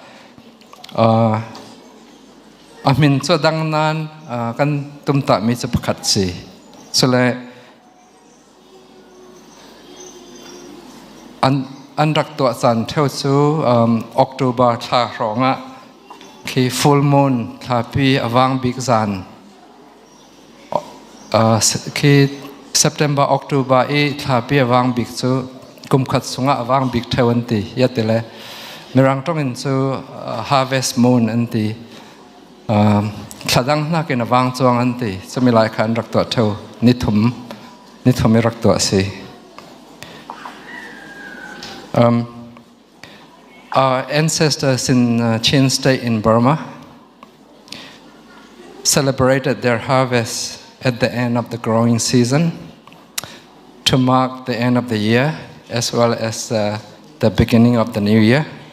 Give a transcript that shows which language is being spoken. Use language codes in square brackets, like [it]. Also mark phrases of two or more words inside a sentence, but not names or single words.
[cnh] amin chu dang nan kan tum ta mi chu pakhat si chale an rak to san theu chu October tha ronga khi [en] full moon [cnh] thapi awang big zan khi September October e thapi awang big chu kum khat sunga awang big thewanti yatele mirang tong in chu [en] harvest moon [cnh] anti thadang na ken awang chuang anti chumilai khan rak to theu nithum rak to si [en] Our ancestors in Chin State in Burma celebrated their harvest at the end of the growing season to mark the end of the year as well as the beginning of the new year.